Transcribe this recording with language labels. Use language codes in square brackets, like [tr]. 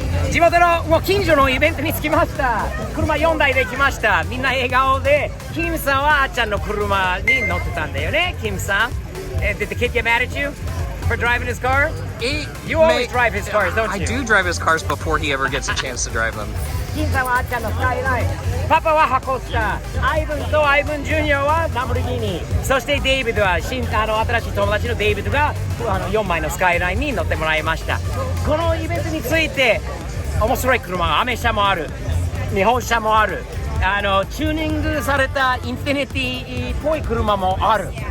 [ja] 地元のもう近所のイベントに着きました。車4台で来ました。みんな笑顔で、キムさんはあっちゃんの車に乗ってたんだよね。キムさん。 [en] Did the kid get mad at you for driving his car? You always drive his cars, don't you? I do drive his cars before he ever gets a chance to drive them. [ja] キムさんはあっちゃんのスカイライン。パパは箱スター。アイブンとアイブンジュニアはランボルギーニ。そしてデイビッドは新しい友達のデイビッドが4枚のスカイラインに乗ってもらいました。このイベントについて面白い車がアメ車もある、日本車もある、チューニングされたインフィニティっぽい車もある。